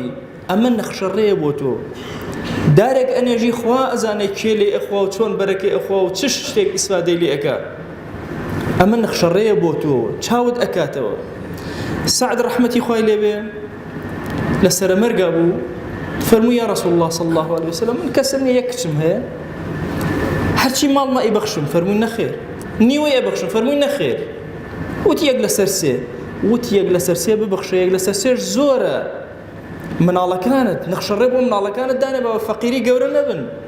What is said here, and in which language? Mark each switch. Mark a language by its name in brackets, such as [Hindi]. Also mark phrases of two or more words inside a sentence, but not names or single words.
[Central Kurdish] ئەمە نەخشە ڕێیە بۆ تۆ دارێک ئەنێژی خوا ئەزانێ کێ لێ ئەخوا و چۆن بەرەکەی ئەخوا و چ شتێک ئیسفادەی لێ ئەکا ئەمە نەخشە ڕێیە بۆ تۆ چاوت ئەکاتەوە سعد ڕەحمەتی خوای لێبێ لە سەرمەرگا بوو فەرمووی [Arabic] یا ڕەسوڵ الله صلی الله عليه وسلم [Central Kurdish] من کەسم نییە یەک کچم هەیە هەرچی ماڵمە ئەیبەخشم فەرمووی نەخێر نیوەی ئەبەخشم فەرمووی نەخێر وتی یەک لەسەر سێ وتی یەک لەسەر سێ ببەخشە یەک لەسەر سێش زۆرە مناڵەکانت نەخشە ڕێ بۆ مناڵەکانت دانێ بەوە فەقیری گەورە نەبن